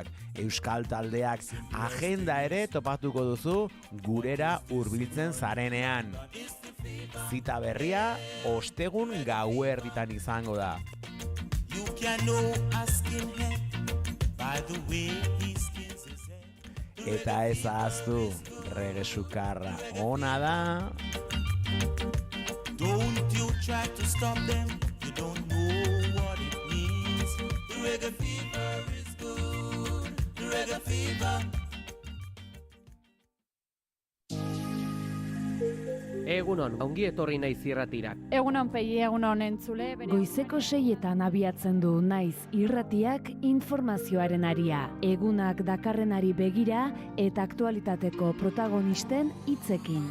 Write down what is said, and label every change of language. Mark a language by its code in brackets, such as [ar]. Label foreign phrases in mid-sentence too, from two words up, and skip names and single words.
[eu] Euskal taldeak agenda ere topatuko duzu gurera hurbiltzen zarenean. Zita berria ostegun gauerditan izango da. Eta ez ahaztu, Rege Sukarra ona da. [en] Don't you try to stop them, you don't know what it means. The reggae fever is good, the reggae fever. [eu] Egunon, ongi etorri Naiz Irratira. Egunon pegi, egunon entzule. Goizeko 6etan abiatzen du Naiz Irratiak informazioaren aria. Egunak dakarrenari begira eta aktualitateko protagonisten hitzekin.